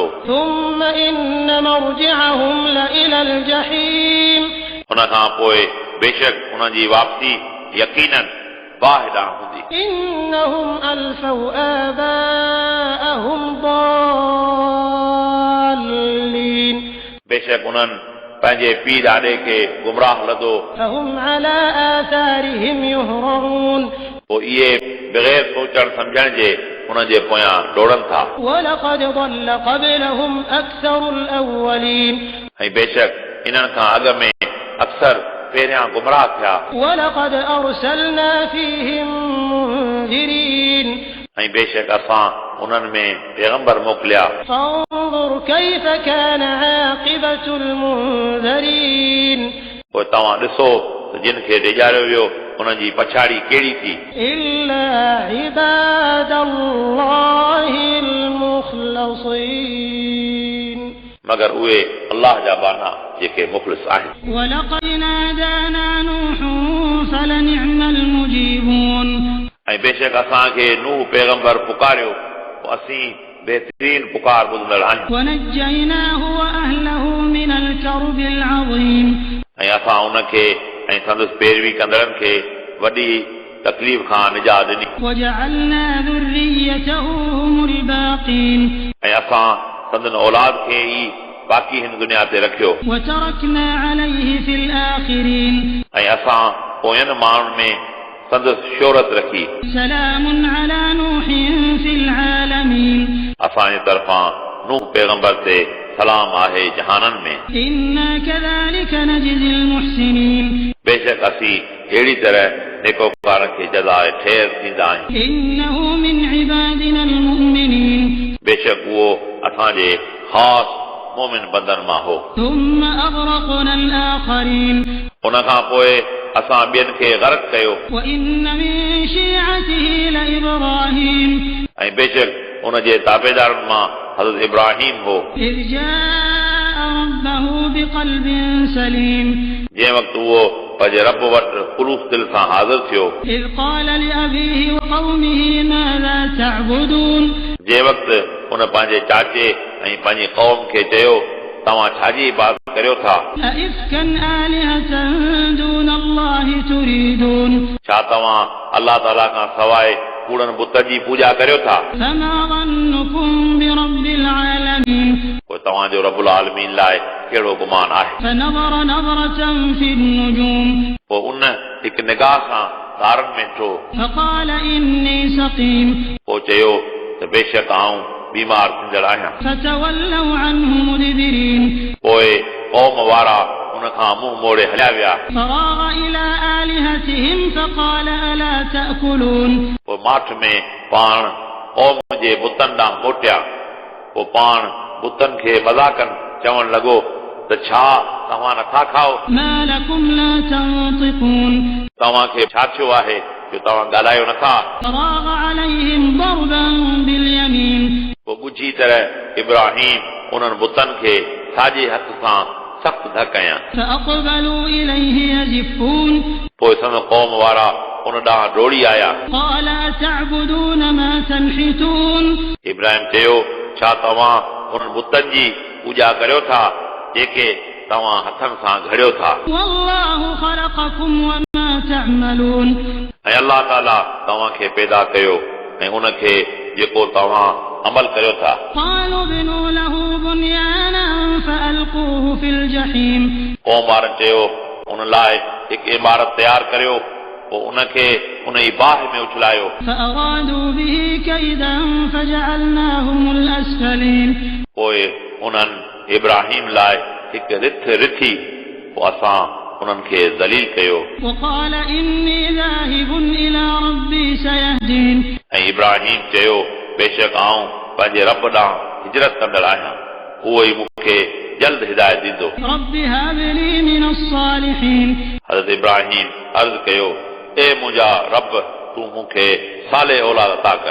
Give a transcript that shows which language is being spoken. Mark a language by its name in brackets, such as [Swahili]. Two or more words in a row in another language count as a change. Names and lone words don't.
[Arabic] ثم إن مرجعهم لإلى الجحيم [Sindhi] उन खां पोइ बेशक उन जी वापसी यकीनन बाहि ॾांहुं हूंदी। [Arabic] إنهم ألفوا آباءهم ضالين [Sindhi] बेशक उन्हनि पंहिंजे पीउ ॾाॾे खे गुमराह लधो, [Arabic] فهم على آثارهم يهرعون [Sindhi] पोइ इहे बग़ैर सोचण सम्झण जे उन जे पोयां डोड़नि था। [Arabic] ولقد ضل قبلهم أكثر الأولين [Sindhi] ऐं बेशक इन्हनि खां अॻु में अक्सर पहिरियां गुमराह थिया। [Arabic] ولقد أرسلنا فيهم منذرين [Sindhi] ऐं बेशक असां उन्हनि में पैगंबर मोकिलिया। [Arabic] فانظر كيف كان عاقبة المنذرين [Sindhi] पोइ तव्हां ॾिसो त जिन खे ॾेजारियो वियो उन जी पछाड़ी कहिड़ी थी। [Arabic] إلا عباد الله المخلصين [Sindhi] मगर उहे अल्लाह जा बाना जेके मुख़लिस आहिनि। [Arabic] ولقد نادانا نوح فلنعم المجيبون [Sindhi] ऐं बेशक असांखे नूह पैगंबर पुकारियो, पोइ असीं बहितरीन पुकार ॿुधंदड़ आहियूं। [Arabic] ونجيناه وأهله من الكرب العظيم [Sindhi] ऐं असां उनखे ऐं संदसि पैरवी कंदड़नि खे वॾी तकलीफ़ खां निजात ॾिनी। [Arabic] وجعلنا ذريته هم الباقين [Sindhi] ऐं असां संदन औलाद खे ई बाक़ी हिन दुनिया ते रखियो। [Arabic] وتركنا عليه في الآخرين [Sindhi] ऐं असां पोयनि माण्हुनि में संदसि शोहरत रखी। [Arabic] سلام على نوح في العالمين [Sindhi] असांजे तरफ़ां नूह पैगंबर ते सलाम आहे जहाननि में। [Arabic] إنا كذلك نجزي المحسنين [Sindhi] बेशक असीं अहिड़ी तरह नेकोकारनि खे जज़ाए ठहिर थींदा आहियूं। [Arabic] إنه من عبادنا المؤمنين [Sindhi] बेशक उहो असांजे ख़ासि मोमिन बंदनि मां हो। [Arabic] ثم أغرقنا الآخرين [Sindhi] उन खां पोइ असां ॿियनि खे ग़रक़ कयो। [Arabic] وإن من شيعته لإبراهيم [Sindhi] ऐं बेशक उन जे ताबेदारनि मां हज़रत इब्राहिम हो। [Arabic] إذ جاء ربه بقلب سليم [Sindhi] जंहिं वक़्तु उहो पंहिंजे रब वटि ख़ुलूस दिलि सां हाज़िर थियो। [Arabic] إذ قال لأبيه وقومه ماذا تعبدون [Sindhi] जंहिं वक़्तु उन पंहिंजे चाचे ऐं पंहिंजी क़ौम खे चयो, तव्हां छाजी इबादत करियो था? [Arabic] أئفكا آلهة دون الله تريدون [Sindhi] छा तव्हां अलाह ताला खां सवाइ कूड़नि बुत जी पूॼा करियो था? [Arabic] فما ظنكم برب العالمين [Sindhi] पोइ तव्हांजो [Arabic] رب العالمين [Sindhi] लाइ कहिड़ो गुमान आहे? [Arabic] فنظر نظرة في النجوم [Sindhi] पोइ उन हिकु निगाह सां तारनि में ॾिठो। [Arabic] فقال إني سقيم [Sindhi] पोइ चयो त बेशक आऊं बीमार थींदड़ आहियां। [Arabic] فتولوا عنه مدبرين [Sindhi] पोइ क़ौम वारा उन खां मुंहुं मोड़े हलिया विया। [Arabic] فراغ إلى آلهتهم فقال ألا تأكلون [Sindhi] पोइ माठ में पाण क़ौम जे बुतनि ॾांहुं मोटिया। पोइ पाण बुतनि खे मज़ाकनि चवण लॻो त छा तव्हां नथा खाओ? [Arabic] ما لكم لا تنطقون [Sindhi] तव्हांखे छा थियो आहे जो तव्हां ॻाल्हायो नथा? [Arabic] فراغ عليهم ضربا باليمين [Sindhi] पोइ ॻुझी तरह इब्राहिम उन्हनि बुतनि खे साॼे हथ सां सख़्तु धक कयां। [Arabic] فأقبلوا إليه يزفون [Sindhi] पोइ संदसि क़ौम वारा उन ॾांहुं डोड़ी आया। [Arabic] قال أتعبدون ما تنحتون [Sindhi] इब्राहिम चयो, छा तव्हां उन बुतनि जी पूॼा करियो था जेके तव्हां हथनि सां घड़ियो था। [Arabic] والله خلقكم وما تعملون [Sindhi] ऐं अलाह ताला तव्हांखे पैदा कयो ऐं उनखे जेको तव्हां अमल करियो था। [Arabic] قالوا ابنوا له بنيانا فألقوه في الجحيم [Sindhi] क़ौम वारनि चयो, उन लाइ हिकु इमारत तयारु करियो, पोइ उनखे उन जी बाहि में उछलायो। [Arabic] فأرادوا به كيدا فجعلناهم الأسفلين [Sindhi] पोइ उन्हनि इब्राहिम लाइ हिकु रिथ रिथी, पोइ असां उन्हनि खे ज़लील कयो। [Arabic] وقال إني ذاهب إلى ربي سيهدين [Sindhi] ऐं इब्राहिम चयो, बेशक आऊं पंहिंजे रब ॾांहुं हिजरत कंदड़ आहियां, उहो ई मूंखे जल्द हिदायत ॾींदो। [Arabic] رب هب لي من الصالحين [Sindhi] हज़रत इब्राहिम अर्ज़ कयो, ए मुंहिंजा रब, तूं मूंखे साले औलाद अता कर।